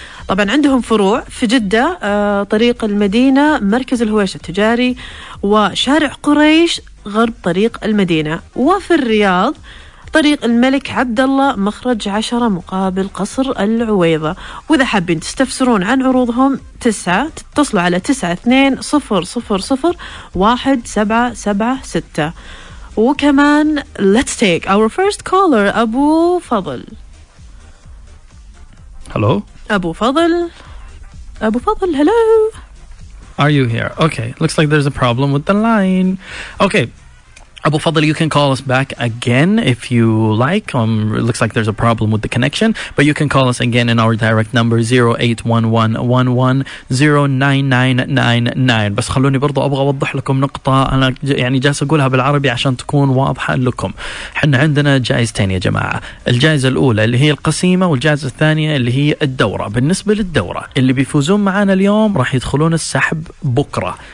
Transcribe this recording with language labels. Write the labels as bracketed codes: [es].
[ar] طبعا عندهم فروع في جدة، طريق المدينة، مركز الهويش التجاري، وشارع قريش غرب طريق المدينة، وفي الرياض طريق الملك عبد الله مخرج 10 مقابل قصر العويضة. وإذا حابين تستفسرون عن عروضهم تتصلوا على 9200017776. وكمان [en] let's take our first caller أبو فضل. Hello. أبو فضل, hello. Are you here? Okay, looks like there's a problem with the line. Okay. Abu Fadl, you can call us back again if you like. It looks like there's a problem with the connection, but you can call us again in our direct number 0811110999. [ar] بس خلوني برضو أبغى أوضح لكم نقطة أنا يعني جالس أقولها بالعربي عشان تكون واضحة لكم. حنا عندنا جائزتين يا جماعة. الجائزة الأولى اللي هي القسيمة، والجائزة الثانية اللي هي الدورة. بالنسبة للدورة اللي بيفوزون معانا اليوم راح يدخلون السحب بكرة.